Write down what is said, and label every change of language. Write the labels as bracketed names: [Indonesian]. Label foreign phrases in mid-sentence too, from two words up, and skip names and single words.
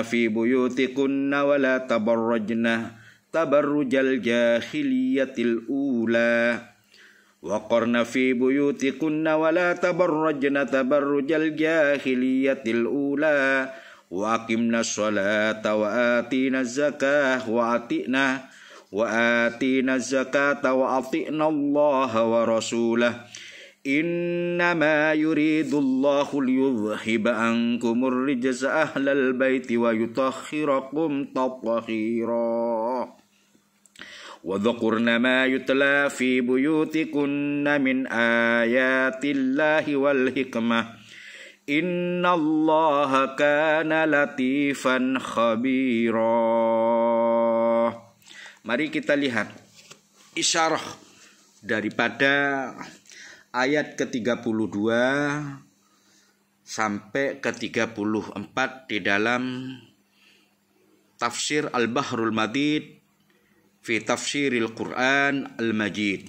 [Arabic] في بيوتكن ولا تبرجن تبرج الجاهلية الأولى وقرن في بيوتكن ولا تبرجن تبرج الجاهلية الأولى وأقمن الصلاة وآتين الزكاة وآتين الزكاة وآتين الله ورسوله. إنما يريد الله ليذهب عنكم الرجس أهل البيت ويطهركم تطهيرا. واذكرن ما يتلى في بيوتكن من آيات الله والحكمة. إن الله كان لطيفا خبيرا. [Malay] Mari kita lihat isyarah daripada ayat ke-32 sampai ke-34 di dalam tafsir Al-Bahrul Madid fi Tafsiril Quran Al-Majid.